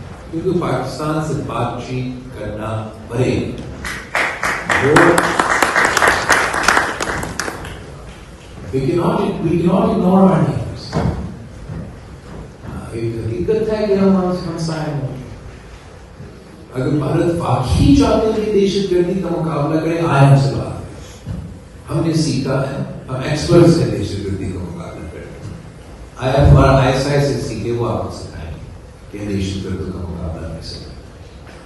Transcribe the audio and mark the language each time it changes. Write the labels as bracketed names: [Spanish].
[Urdu] کیونکہ پاکستان سے بات چیت کرنا پڑے گی. [English] We cannot ignore our neighbors. [Urdu] ایک حقیقت ہے کہ ہم ہمسائے ہیں. اگر بھارت واقعی چاہتے ہیں کہ دہشت گردی کا مقابلہ کرے, آئے ہم سے بات کریں. ہم نے سیکھا ہے, ہم ایکسپرٹس ہیں دہشت گردی کا مقابلہ کریں. آیا ہمارا ISI سے سیکھے, وہ آپ کو سکھائیں کہ دہشت گردی کا مقابلہ کیسے کریں.